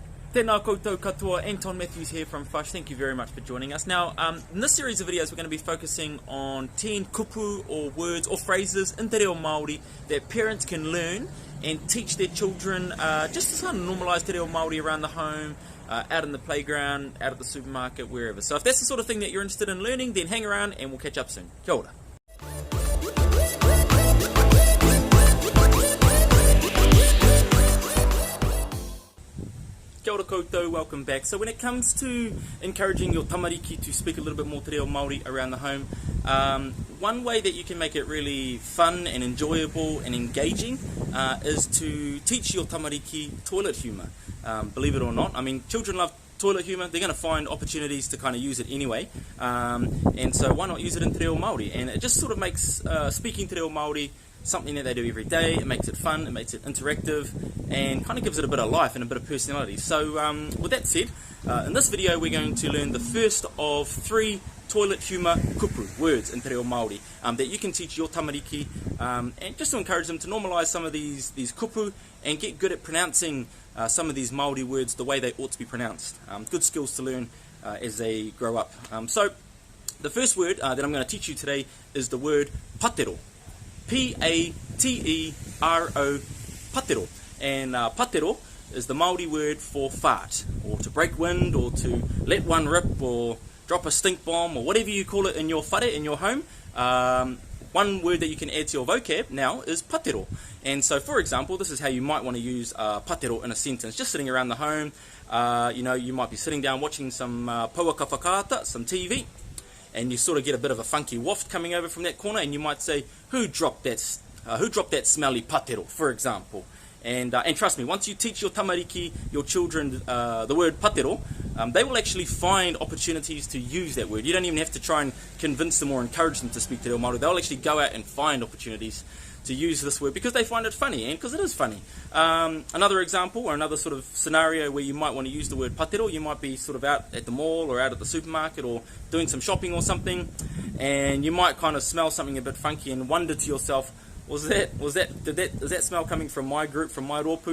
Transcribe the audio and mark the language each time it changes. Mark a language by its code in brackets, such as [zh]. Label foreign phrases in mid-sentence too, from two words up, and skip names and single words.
[mi] Tēnā koutou katoa, Anton Matthews here from Fush. [en] Thank you very much for joining us. Now, in this series of videos, we're going to be focusing on 10 kupu or words or phrases in [mi] te reo Māori [en] that parents can learn and teach their children just to kind of normalise [mi] te reo Māori [en] around the home, out in the playground, out at the supermarket, wherever. So if that's the sort of thing that you're interested in learning, then hang around and we'll catch up soon. [mi] Kia ora. Kia ora koutou, [en] welcome back. So when it comes to encouraging your tamariki to speak a little bit more [mi] te reo Māori [en] around the home, one way that you can make it really fun and enjoyable and engaging is to teach your tamariki toilet humour. Believe it or not, I mean, children love toilet humour. They're going to find opportunities to kind of use it anyway, and so why not use it in [mi] te reo Māori? [en] And it just sort of makes speaking [mi] te reo Māori [en] something that they do every day. It makes it fun, it makes it interactive, and kind of gives it a bit of life and a bit of personality. So with that said, in this video we're going to learn the first of 3 toilet humour kupu words in [mi] te reo Māori [en] that you can teach your tamariki, and just to encourage them to normalise some of these kupu and get good at pronouncing some of these Māori words the way they ought to be pronounced. Good skills to learn as they grow up. So the first word that I'm going to teach you today is the word Patero. P-A-T-E-R-O, Patero. And Patero is the Māori word for fart, or to break wind, or to let one rip, or drop a stink bomb, or whatever you call it in your whare, in your home. One word that you can add to your vocab now is Patero. And so, for example, this is how you might want to use Patero in a sentence. Just sitting around the home, you know, you might be sitting down watching some [mi] pauaka whakaata, [en] some TV, and you sort of get a bit of a funky waft coming over from that corner, and you might say, who dropped that smelly Patero, for example. And trust me, once you teach your tamariki, your children, the word Patero, they will actually find opportunities to use that word. You don't even have to try and convince them or encourage them to speak [mi] te reo Māori. [en] They'll actually go out and find opportunities to use this word because they find it funny, and because it is funny. Another example, or another sort of scenario where you might want to use the word Patero, you might be sort of out at the mall or out at the supermarket or doing some shopping or something, and you might kind of smell something a bit funky and wonder to yourself, is that smell coming from my group, from my rōpū?